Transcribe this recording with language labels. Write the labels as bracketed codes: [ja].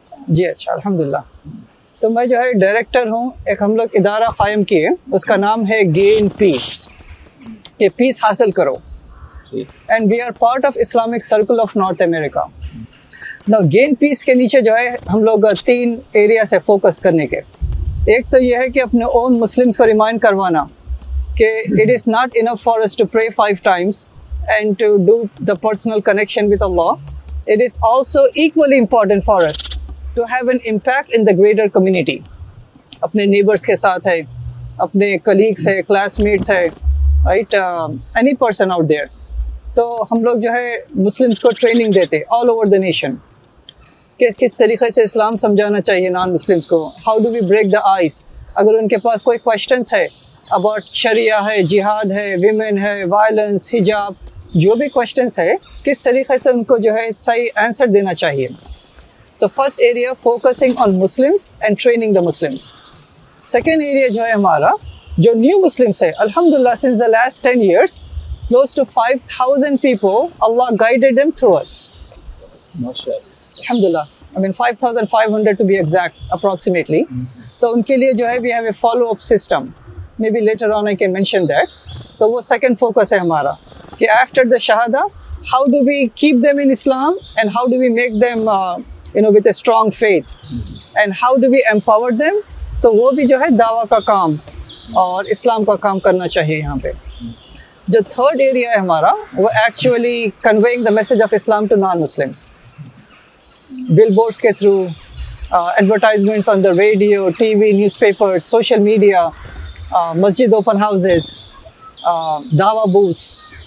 [hi] जी अच्छा, अल्हम्दुलिल्लाह। तो मैं जो है डायरेक्टर हूँ, एक हम लोग इदारा कायम किए, उसका नाम है गेन पीस, कि पीस हासिल करो, [en] And we are part of Islamic circle of North America. [hi] ना गेन पीस के नीचे जो है हम लोग 3 एरिया से फोकस करने के। एक तो ये है कि अपने ओन मुस्लिम्स को रिमाइंड करवाना कि [en] It is not enough for us to pray 5 times and to do the personal connection with Allah. It is also equally important for us to have an impact in the greater community. अपने neighbors के साथ है, अपने colleagues है, classmates है, right, any person out there. [hi] तो हम लोग जो है मुस्लिम्स को ट्रेनिंग देते [en] all over the nation [hi] कि किस तरीके से इस्लाम समझाना चाहिए नॉन मुस्लिम्स को। [en] How do we break the ice? [hi] अगर उनके पास कोई क्वेश्चंस है अबाउट शरिया है, जिहाद है, विमेन है, वायलेंस, हिजाब, जो भी क्वेश्चंस है, किस तरीके से उनको जो है सही आंसर देना चाहिए। [en] तो first area focusing on Muslims and training the Muslims. Second area जो है हमारा, जो न्यू मुस्लिम्स है, अल्हम्दुलिल्लाह since the last 10 years close to 5,000 people Allah guided them through us. Alhamdulillah, I mean 5,500 to be exact, approximately. [hi] तो उनके लिए जो है [en] we have a follow up system, maybe later on I can mention that. [hi] तो वो [en] second focus है हमारा कि after the shahada how do we keep them in Islam and how do we make them with a strong faith and how do we empower them. [hi] तो वो भी जो है दावा का काम और इस्लाम का काम करना चाहिए यहाँ पे। [en] जो third area है हमारा, वो actually conveying the message of Islam to non Muslims, billboards के through, advertisements on the radio, TV, newspapers, social media, मस्जिद open houses, दावा booths,